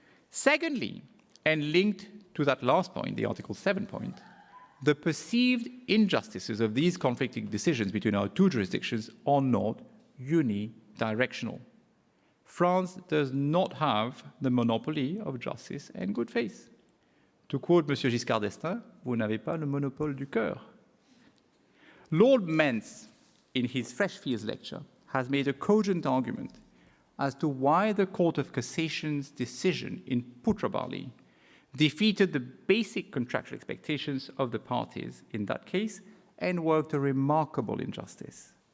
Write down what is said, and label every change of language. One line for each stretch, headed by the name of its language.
English: Secondly, and linked to that last point, the Article 7 point, the perceived injustices of these conflicting decisions between our two jurisdictions are not unidirectional. France does not have the monopoly of justice and good faith. To quote M.
French: Giscard d'Estaing, vous n'avez pas le monopole du cœur.
English: Lord Mentz, in his Freshfields lecture, has made a cogent argument as to why the Court of Cassation's decision in Putrabali defeated the basic contractual expectations of the parties in that case and worked a remarkable injustice.